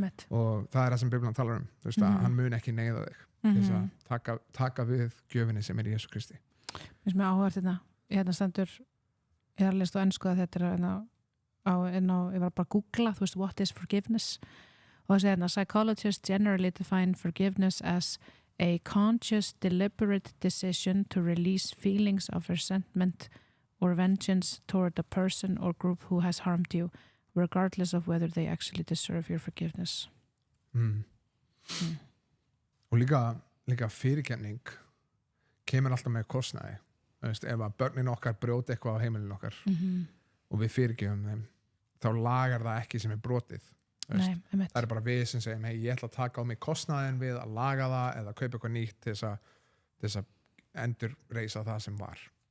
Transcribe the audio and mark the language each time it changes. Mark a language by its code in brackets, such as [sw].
[is] Og það er það sem Biblían talar um, þú veist að hann mun ekki neyða þig þess að taka við gjöfinni sem í Jesú Kristi. Mér sem áhugað hérna stendur, ég har lest á ensku að þetta er ég var bara að googla, þú veist, [en] what is forgiveness? [is] Og það segir hérna, [en] psychologists generally define forgiveness as a conscious, deliberate decision to release feelings of resentment or vengeance toward a person or group who has harmed you, regardless of whether they actually deserve your forgiveness. [is] Og líka fyrirkenning kemur alltaf með kostnaði. Ef að börnin okkar brjóti eitthvað á heimilinu okkar og við fyrirgefum þeim, þá lagar það ekki sem er brotið. Það bara við sem segjum, hey, ég ætla að taka á mig kostnaðin við að laga það eða kaupa eitthvað nýtt til þess að endur reisa það sem var.